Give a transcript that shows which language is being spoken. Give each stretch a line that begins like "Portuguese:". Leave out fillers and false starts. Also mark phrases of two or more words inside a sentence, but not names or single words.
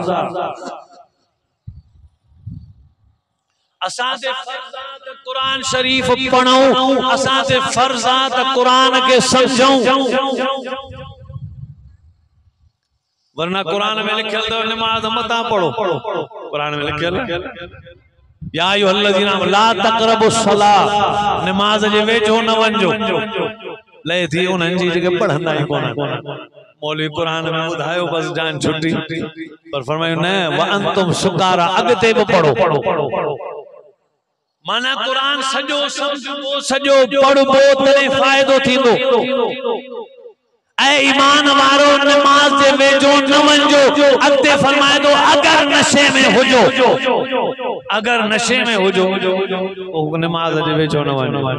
Sindhi: असां ते फर्ज़ आहे त कुरान शरीफ़ पढ़ूं असां ते फर्ज़ आहे त कुरान खे सम्झूं वरना कुरान में लिखियल तो नमाज मता पढ़ो कुरान में लिखियल
Arabic: يا أيها الذين لا تقربوا الصلاة
Sindhi: नमाज जे वेझो न वञो ले थी उन्हनि जी जेके पढ़ंदा ई कोन मौलवी कुरान में ॿुधायो बस जान छुट्टी पर फरमायो न
Arabic: وأنتم سكارى
Sindhi: अॻिते बि पढ़ो माना कुरान सॼो सम्झो सॼो पढ़बो तॾहिं फ़ाइदो थींदो ऐ ईमान वारो नमाज जे वेझो न वञो अॻिते फरमाए थो अगर नशे में हुजो अगर नशे में हुजो नमाज जे वेझो न वञो